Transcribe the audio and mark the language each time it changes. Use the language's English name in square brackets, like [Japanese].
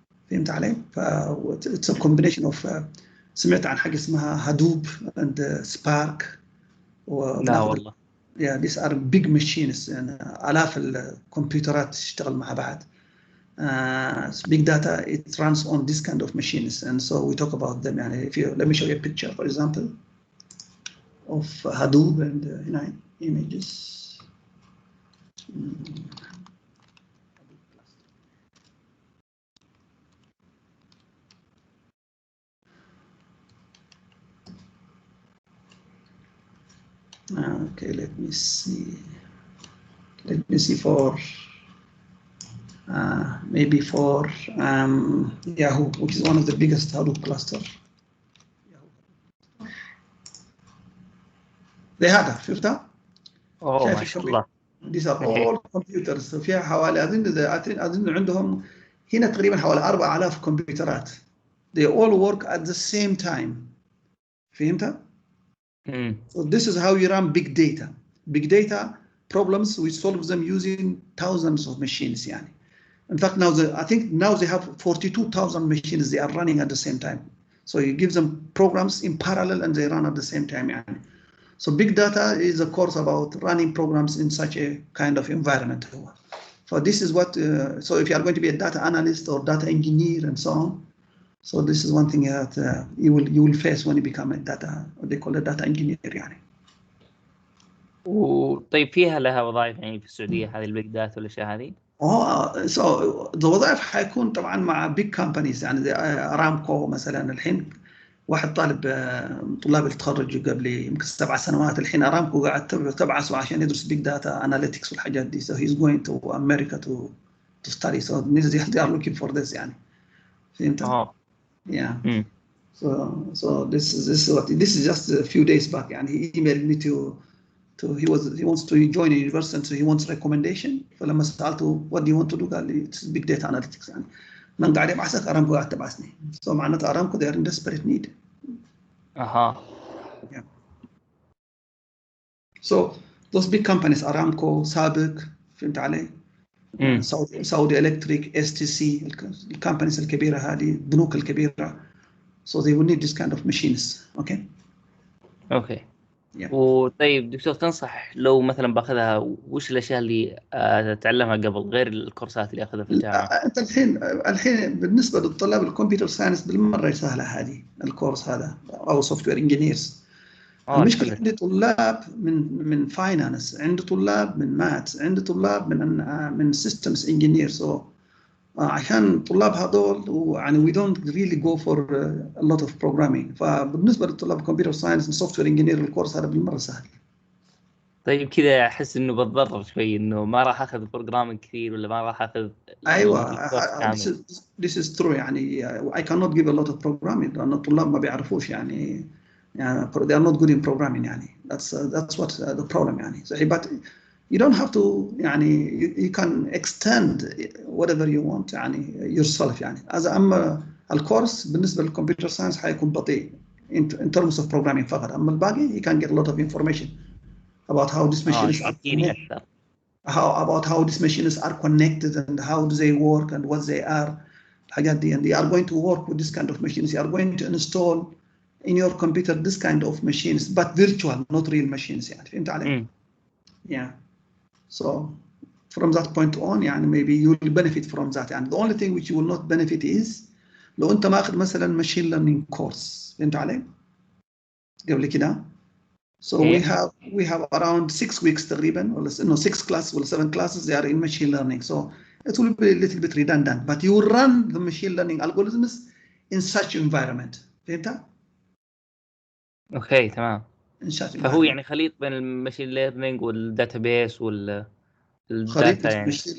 [Arabic] فهمت علي؟ [English] it's a combination of [Arabic] سمعت عن حاجه اسمها هادوب [English] and Spark. [Arabic] لا والله. [English] Yeah, these are big machines [Arabic] يعني آلاف الكمبيوترات تشتغل مع بعض. [English] Big data, it runs on this kind of machines, and so we talk about them. [Arabic] يعني [English] if you let me show you a picture, for example. of Hadoop and images. Okay, let me see. Let me see for maybe for Yahoo, which is one of the biggest Hadoop cluster. They had [Arabic] شفتها؟ ما شاء الله. [English] These are all computers. [Arabic] فيها حوالي أظن عندهم هنا تقريبا حوالي 4000 كمبيوترات. [English] They all work at the same time. [Arabic] فهمت؟ [English] So this is how you run big data. Big data problems, we solve them using thousands of machines. [Arabic] يعني. [English] In fact, now I think now they have 42,000 machines they are running at the same time. So you give them programs in parallel and they run at the same time. [Arabic] يعني. [English] So big data is a course about running programs in such a kind of environment. So this is what, so if you are going to be a data analyst or data engineer and so on, so this is one thing that you will face when you become a data, what they call a data engineer [Arabic] يعني. وطيب فيها لها وظائف يعني في السعودية هذه البيج داتا والأشياء هذه؟ so الوظائف حيكون طبعا مع [English] big companies [Arabic] يعني زي ارامكو مثلا. الحين واحد طالب طلاب التخرج قبل يمكن 7 سنوات، الحين ارامكو قاعد تبعثه عشان يدرس بيج داتا اناليتكس والحاجات دي. [English] So he's going to America to study. So they are looking for this [Arabic] يعني. فهمت؟ [English] Yeah. So this is just a few days back [Arabic] يعني [English] he emailed me he wants to join a university, so he wants recommendation. [Arabic] فلما سألته [English] what do you want to do [Arabic] قال لي [English] it's big data analytics [Arabic] يعني. من قاعد يبعثك ارامكو قاعد تبعثني. [English] So [Arabic] معناته [English] Aramco they are in desperate need. Yeah. So those big companies [Arabic] Aramco, SABIC فهمت علي؟ سعودي إلكتريك، STC، الكمبانيز الكبيرة هذه، البنوك الكبيرة. [English] So they will need this kind of machines. Okay. Yeah. [Arabic] وطيب دكتور تنصح لو مثلا باخذها وش الاشياء اللي اتعلمها قبل غير الكورسات اللي اخذها في الجامعه؟ انت الحين بالنسبه للطلاب الكمبيوتر ساينس بالمره سهله هذه الكورس هذا او سوفت وير انجينيرز. المشكله عندي طلاب من فاينانس، عندي طلاب من ماتس، عندي طلاب من سيستمز انجينيرز. عشان طلاب هذول يعني [English] we don't really go for a lot of programming. [Arabic] فبالنسبه للطلاب كمبيوتر ساينس سوفت وير انجينير الكورس هذا بالمره سهل. طيب كذا احس انه بتضرر شوي انه ما راح اخذ بروجرامينج كثير ولا ما راح اخذ. [English] ايوه this is true يعني I cannot give a lot of programming [Arabic] لأن الطلاب ما بيعرفوش يعني [English] they are not good in programming [Arabic] يعني [English] that's what the problem يعني. But you don't have to [Arabic] يعني [English] you can extend whatever you want يعني yourself يعني. [Arabic] أما الكورس بالنسبة للكمبيوتر ساينس حيكون بطيء [English] in terms of programming [Arabic] فقط. أما الباقي [English] you can get a lot of information about how these machines are connected. About how these machines are connected and how do they work and what they are. [Arabic] الحاجات دي [English] and they are going to work with this kind of machines. You are going to install in your computer this kind of machines but virtual not real machines [Arabic] يعني. فهمت علي؟ [English] Yeah. So from that point on [Arabic] يعني [English] maybe you will benefit from that يعني. The only thing which you will not benefit is [Arabic] لو أنت ماخذ مثلا [English] machine learning course. [Arabic] فهمت علي؟ قبل كده. [English] So we have around 6 weeks [Arabic] تقريبا ولا [English] 6 classes [Arabic] ولا [English] 7 classes they are in machine learning. So it will be a little bit redundant but you will run the machine learning algorithms in such environment. [Arabic] فهمت؟ اوكي تمام. فهو يعني خليط بين الماشين ليرنينج والداتابيس والداتا يعني.